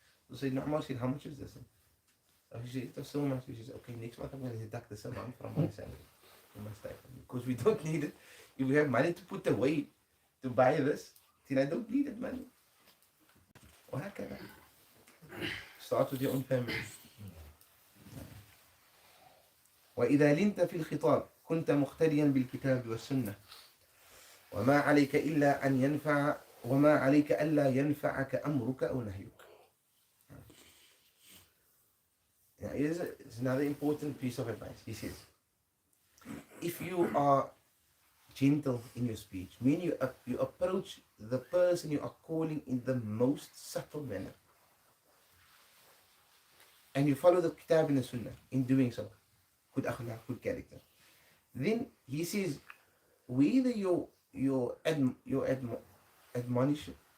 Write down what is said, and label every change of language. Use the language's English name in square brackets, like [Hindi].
[English] So she said, no, Umar said, how much is this? So she said, it was so much. She said, okay, next month I'm going to deduct this amount from my salary. Because we don't need it. If we have money to put away to buy this, then I don't need that money. [Arabic] وهكذا. [English] Start with your own family. [Arabic] وإذا لنت في الخطاب كنت مقتديا بالكتاب والسنة وما عليك إلا أن ينفع وما عليك ألا ينفعك أمرك أو نهيك. [English] It's another important piece of advice. He says, if you are gentle in your speech, meaning you approach the person you are calling in the most subtle manner, and you follow the kitab and the sunnah in doing so, good akhlaq, good character, then he says, whether your admonishment,